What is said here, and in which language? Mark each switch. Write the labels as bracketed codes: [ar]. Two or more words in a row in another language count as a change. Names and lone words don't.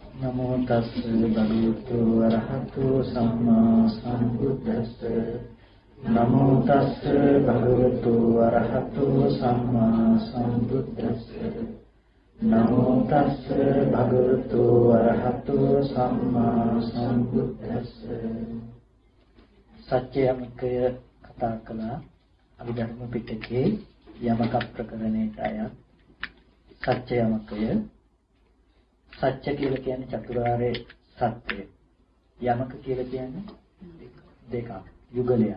[pi] නමෝ තස්ස භගවතු වරහතු සම්මා සම්බුද්දස්ස නමෝ තස්ස භගවතු වරහතු සම්මා සම්බුද්දස්ස නමෝ තස්ස භගවතු වරහතු සම්මා සම්බුද්දස්ස [si] සත්‍යයමකය කතා කළා අභිධර්ම පිටකේ යමක ප්‍රකරණයට අයත් සත්‍යයමකය සත්‍ය කියලා කියන්නේ චතුරාර්ය සත්‍යය. යමක කියලා කියන්නේ දෙකක්. යුගලයක්.